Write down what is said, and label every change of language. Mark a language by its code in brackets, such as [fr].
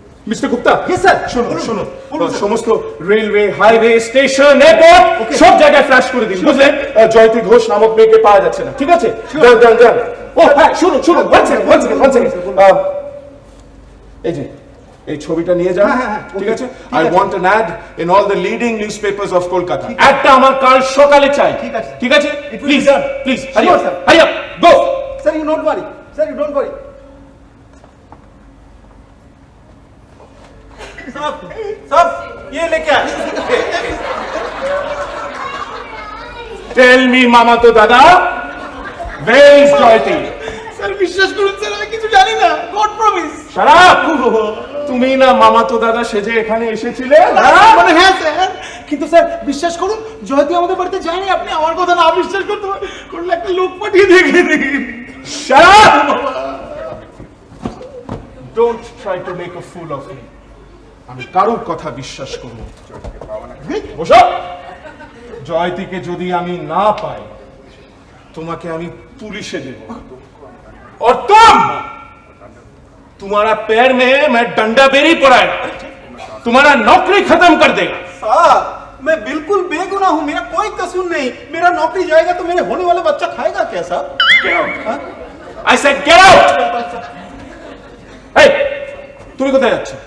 [bn] Mister Gupta, [en] Yes, sir. [bn] শুনুন, সমস্ত railway, highway, station, airport সব জায়গায় ফ্ল্যাশ করে দিন, বুঝলেন? জয়তী ঘোষ নামক মেয়েকে পাওয়া যাচ্ছে না, ঠিক আছে? যান। ও হ্যাঁ, শুনুন, [en] one second. [bn] এই যে এই ছবিটা নিয়ে যান, ঠিক আছে? [en] I want an ad in all the leading newspapers of Kolkata. [bn] অ্যাডটা আমার কাল সকালে চাই, ঠিক আছে? [en] Please, hurry up, go. Sir you don't worry, sir you don't worry. [hi] সাহেব ये लेके आए। [en] Tell me, মামা তো দাদা, where is জয়তী? [bn] স্যার বিশ্বাস করুন স্যার, আমি কিছু জানি না। [en] God promise. Shut up! [bn] তুমি না মামা তো দাদা সেজে এখানে এসেছিলে? মানে হ্যাঁ স্যার, কিন্তু স্যার বিশ্বাস করুন জয়তী আমাদের বাড়িতে যায়নি। আপনি আমার কথা না বিশ্বাস করলে একটা লোক পাঠিয়ে দেখে দিন। [en] Shut up! Don't try to make a fool of me. [bn] আমি কারোর কথা বিশ্বাস করব না। বসো। জয়তীকে যদি আমি না পাই, তোমাকে আমি পুলিশে দেব, [hi] और तुम्हारा पैर में मैं डंडा बेरी पड़ाएगा, तुम्हारा नौकरी खत्म कर देगा। साहब मैं बिल्कुल बेगुनाह हूँ, मेरा कोई कसूर नहीं। मेरा नौकरी जाएगा तो मेरे होने वाला बच्चा खाएगा क्या साहब? [en] Get out! I said get out! [bn] Hey, তুমি কোথায় যাচ্ছ?